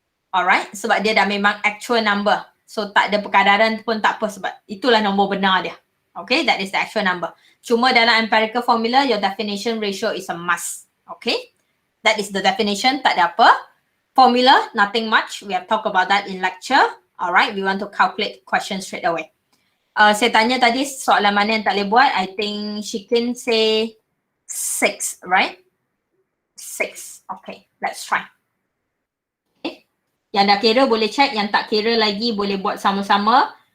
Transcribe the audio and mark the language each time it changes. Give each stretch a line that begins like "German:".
Malay: Alright, sebab dia dah memang
English: actual number.
Malay: So tak ada perkadaran pun tak apa sebab itulah nombor benar dia.
English: Okay, that is the actual number.
Malay: Cuma dalam
English: empirical formula, your definition ratio is a must. Okay, that is the definition,
Malay: tak ada apa.
English: Formula, nothing much. We have talked about that in lecture. Alright, we want to calculate question straight away.
Malay: Saya tanya tadi soalan mana yang tak boleh buat.
English: I think Shikin say 6, right? 6. Okay, let's try. Okay.
Malay: Yang dah kira boleh check, yang tak kira lagi boleh buat sama-sama.